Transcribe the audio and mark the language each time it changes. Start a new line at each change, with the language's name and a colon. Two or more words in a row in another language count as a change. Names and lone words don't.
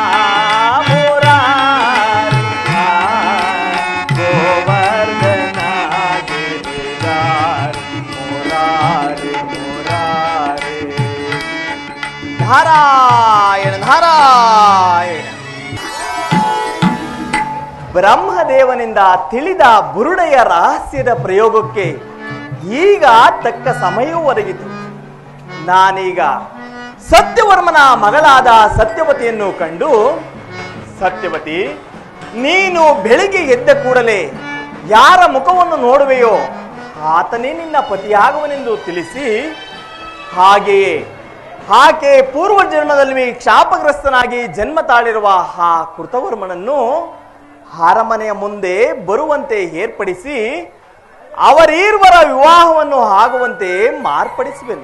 Kannada: ಮುರಾರಿ ಗೋವರ್ಧನ ಗಿರಿಧಾರಿ ಮುರಾರಿ ಮುರಾರಿ ನಾರಾಯಣ ನಾರಾಯಣ ಬ್ರಹ್ಮದೇವನಿಂದ ತಿಳಿದ ಬುರುಡೆಯ ರಹಸ್ಯದ ಪ್ರಯೋಗಕ್ಕೆ ಈಗ ತಕ್ಕ ಸಮಯವೂ ಒದಗಿತು. ನಾನೀಗ ಸತ್ಯವರ್ಮನ ಮಗಳಾದ ಸತ್ಯವತಿಯನ್ನು ಕಂಡು, ಸತ್ಯವತಿ, ನೀನು ಬೆಳಿಗ್ಗೆ ಎದ್ದ ಕೂಡಲೇ ಯಾರ ಮುಖವನ್ನು ನೋಡುವೆಯೋ ಆತನೇ ನಿನ್ನ ಪತಿಯಾಗುವನೆಂದು ತಿಳಿಸಿ, ಹಾಗೆಯೇ ಆಕೆ ಪೂರ್ವ ಜನ್ಮದಲ್ಲಿ ಶಾಪಗ್ರಸ್ತನಾಗಿ ಜನ್ಮ ತಾಳಿರುವ ಆ ಕೃತವರ್ಮನನ್ನು ಅರಮನೆಯ ಮುಂದೆ ಬರುವಂತೆ ಏರ್ಪಡಿಸಿ ಅವರೀರ್ವರ ವಿವಾಹವನ್ನು ಆಗುವಂತೆ ಮಾರ್ಪಡಿಸುವೆನು.